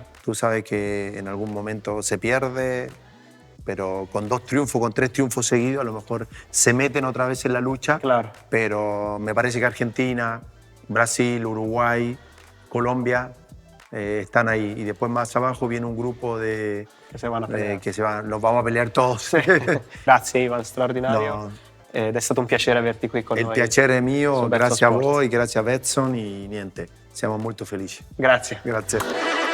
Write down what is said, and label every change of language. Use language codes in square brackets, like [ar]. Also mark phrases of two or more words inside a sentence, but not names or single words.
[es] Tú sabes que en algún momento se pierde, pero con 2 triunfos, con 3 triunfos seguidos, a lo mejor se meten otra vez en la lucha, pero me parece que Argentina, Brasil, Uruguay, Colombia están ahí, y después más abajo viene un grupo que se van a peleare. Los vamos a peleare todos. [it] Grazie Ivan, straordinario. Ed è stato un piacere averti qui con noi. Il piacere è mio, grazie a voi, grazie a Betson e niente, siamo molto felici. Grazie. Grazie.